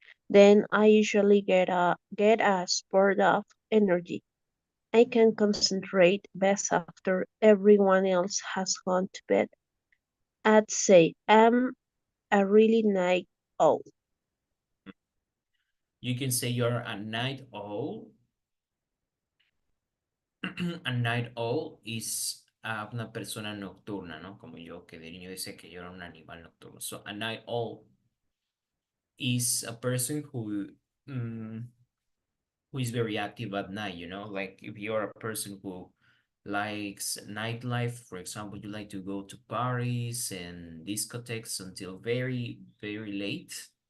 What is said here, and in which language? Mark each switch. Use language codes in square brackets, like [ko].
[en] Then I usually get a spurt of energy. I can concentrate best after everyone else has gone to bed. I'd say I'm a really night owl. You can say you're a night owl. A night owl is [es] una persona nocturna, ¿no? Como yo, que de niño decía que yo era un animal nocturno. [en] So a night owl is a person mm, who is very active at night, like if you're a person who likes nightlife, for example, you like to go to parties and discotheques until very, very late.